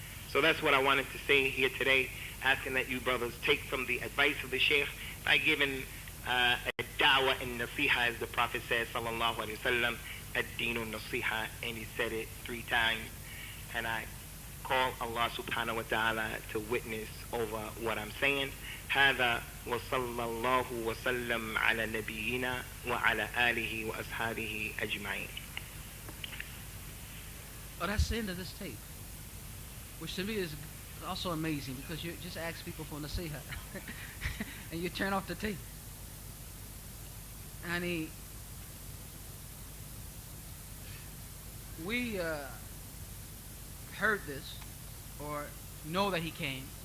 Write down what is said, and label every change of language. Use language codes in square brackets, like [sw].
[en] So that's what I wanted to say here today, asking that you brothers take from the advice of the Shaykh by giving a da'wah and nasiha, as the Prophet says, sallallahu alayhi wa sallam, ad-deenu nasiha, and he said it 3 times. And I call Allah subhanahu wa ta'ala to witness over what I'm saying. [ar] هذا وصلى الله وسلم على نبينا وعلى آله وأصحابه أجمعين. [en] Oh, that's the end of this tape, which to me is also amazing, because you just ask people for nasiha and you turn off the tape. And we heard this, or know that he came,